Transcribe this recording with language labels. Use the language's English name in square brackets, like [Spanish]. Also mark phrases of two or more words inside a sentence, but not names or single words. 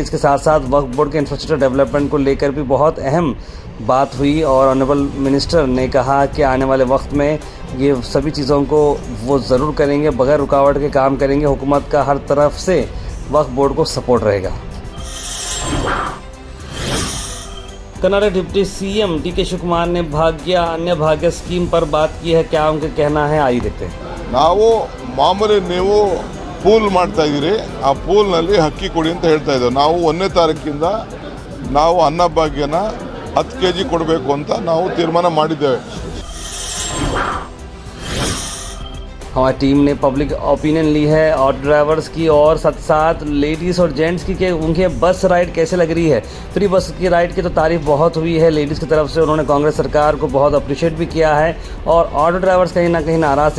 [Hindi] इसके साथ साथ वक्फ बोर्ड के [English] infrastructure development [Hindi] को लेकर भी बहुत अहम बात हुई और [English] honourable minister [Hindi] ने कहा कि आने वाले वक्त में ये सभी चीज़ों को वो ज़रूर करेंगे, बगैर रुकावट के काम करेंगे। हुकूमत का हर तरफ से वक्फ बोर्ड को सपोर्ट रहेगा। कर्नाटक [English] deputy CM [Hindi] डी के शिव कुमार ने अन्य भाग्य स्कीम पर बात की है, क्या उनका कहना है आइए देखते हैं। [Kannada] ನಾವು ಮಾಮೂಲಿ ನೀವು ಪೂಲ್ ಮಾಡ್ತಾ ಇದ್ದೀರಿ, ಆ ಪೂಲ್ನಲ್ಲಿ ಅಕ್ಕಿ ಕೊಡಿ ಅಂತ ಹೇಳ್ತಾ ಇದ್ದೇವೆ। ನಾವು 1ನೇ ತಾರೀಕಿಂದ ನಾವು ಅನ್ನಭಾಗ್ಯನ 10 kg ಕೊಡಬೇಕು ಅಂತ ನಾವು ತೀರ್ಮಾನ ಮಾಡಿದ್ದೇವೆ। [Hindi] हमारी टीम ने [English] public opinion [Hindi] ली है [English] auto drivers [Hindi] की और साथ साथ लेडीज़ और जेंट्स की कि उनके [English] bus ride [Hindi] कैसे लग रही है। [English] free bus [Hindi] की राइड की तो तारीफ बहुत हुई है लेडीज़ की तरफ से, उन्होंने कांग्रेस सरकार को बहुत अप्रिशिएट भी किया है और [English] auto drivers [Hindi] कहीं ना कहीं नाराज़ थे।